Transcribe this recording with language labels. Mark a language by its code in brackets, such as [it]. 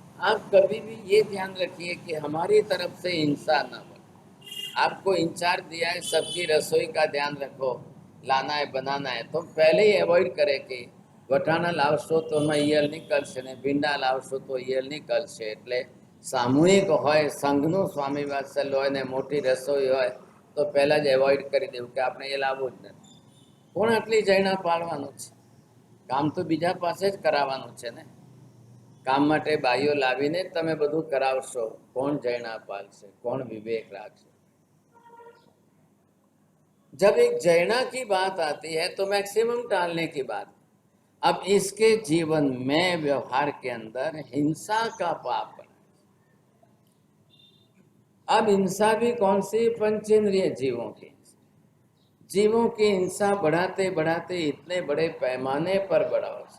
[hi] आप कभी भी ये ध्यान रखिए कि हमारी तरफ से हिंसा ना हो। आपको इंचार्ज दिया है सबकी रसोई का ध्यान रखो, लाना है बनाना है, तो पहले ही अवॉइड करे कि [gu] વટાણા લાવશો તો એમાં ઈયળ નીકળશે [hi] ને ભીંડા લાવશો તો ઈયળ નીકળશે। [gu] એટલે સામૂહિક હોય, સંઘનું સ્વામી વાત્સલ્ય હોય ને મોટી રસોઈ હોય તો પહેલાં જ એવોઇડ કરી દેવું કે આપણે એ લાવવું જ નથી। કોણ આટલી જૈણા પાળવાનું છે, કામ તો બીજા પાસે જ કરાવવાનું છે ને। કામ માટે બાઈઓ લાવીને તમે બધું કરાવશો, કોણ જૈણા પાળશે, કોણ વિવેક રાખશે। [hi] जब एक जैना की बात आती है तो मैक्सिमम टालने की बात। अब इसके जीवन में व्यवहार के अंदर हिंसा का पाप बना। अब हिंसा भी कौन सी, पंचेंद्रिय जीवों की हिंसा बढ़ाते बढ़ाते इतने बड़े पैमाने पर बढ़ा।